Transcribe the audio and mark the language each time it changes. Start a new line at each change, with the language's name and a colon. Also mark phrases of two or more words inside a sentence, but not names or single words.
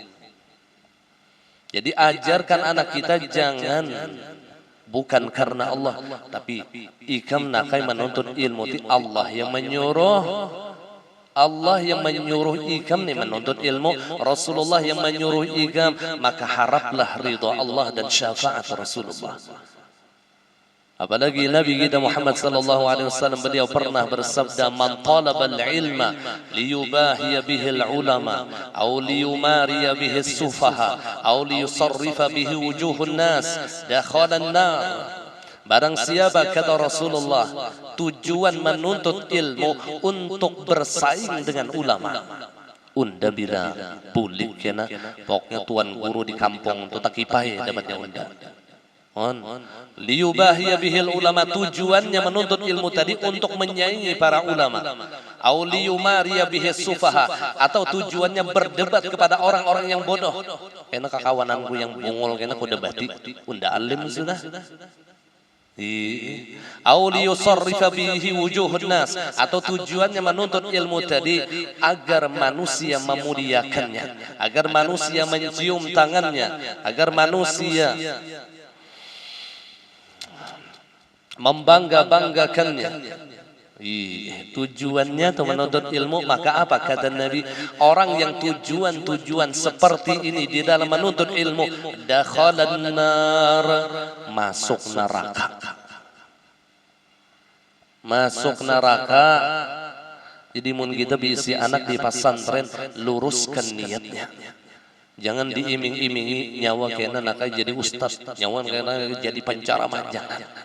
Indonesian: Jadi ajarkan anak kita jangan bukan karena Allah, tapi
Banjar: ikam nakai
Indonesian: menuntut ilmu. Allah yang menyuruh, Allah yang menyuruh
Banjar: ikam nih
Indonesian: menuntut ilmu, Rasulullah yang menyuruh ikam, maka haraplah ridha Allah dan syafaat Rasulullah. Apalagi Nabi kita Muhammad
Arabic: صلى الله عليه وسلم
Indonesian: beliau pernah bersabda,
Arabic: من طلب العلم ليباهي به العلماء أو ليماري به السفهاء أو ليصرف به وجوه الناس دخل النار.
Indonesian: Barang siapa kata Rasulullah tujuan menuntut ilmu untuk bersaing dengan ulama,
Banjar: unda bila bulik kena pokoknya tuan guru di kampung tu takipai dapatnya unda.
Arabic: ليباهي به العلماء,
Indonesian: tujuannya menuntut ilmu tadi untuk menyaingi para ulama.
Arabic: أو ليماري به السفهاء,
Indonesian: atau tujuannya berdebat kepada orang-orang yang bodoh.
Banjar: Kena kawananku yang bungul kena ku debati, unda alim sudah.
Arabic: أو ليصرف به وجوه الناس,
Indonesian: atau tujuannya menuntut ilmu tadi agar manusia memuliakannya, agar manusia mencium tangannya, agar manusia membangga-banggakannya. Tujuannya untuk menuntut ilmu, maka apa kata Nabi? Orang yang tujuan-tujuan seperti ini di dalam menuntut ilmu,
Arabic: دخل النار,
Indonesian: masuk neraka. Masuk neraka.
Banjar: Jadi mun kita bisi anak di pesantren, luruskan niatnya.
Indonesian: Jangan diiming-imingi
Banjar: nyawa kena nakai
Indonesian: jadi ustaz,
Banjar: nyawa kena
Indonesian: jadi penceramah, jangan.